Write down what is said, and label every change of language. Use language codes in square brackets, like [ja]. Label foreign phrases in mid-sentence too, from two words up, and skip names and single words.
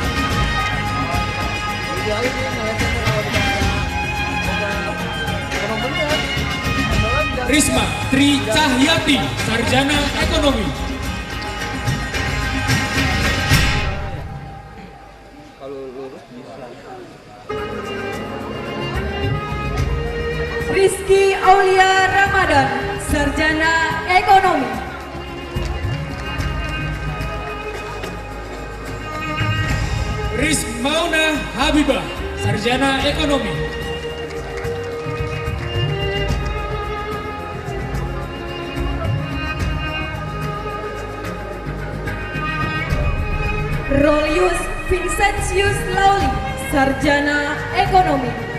[id] Risma Tri Cahyati, Sarjana Ekonomi. Kalau lurus bisa. Rizky Aulia Ramadan, Sarjana Ekonomi. Rizmauna Habibah, Sarjana Ekonomi. Rolius Vincentius Lauli, Sarjana Ekonomi.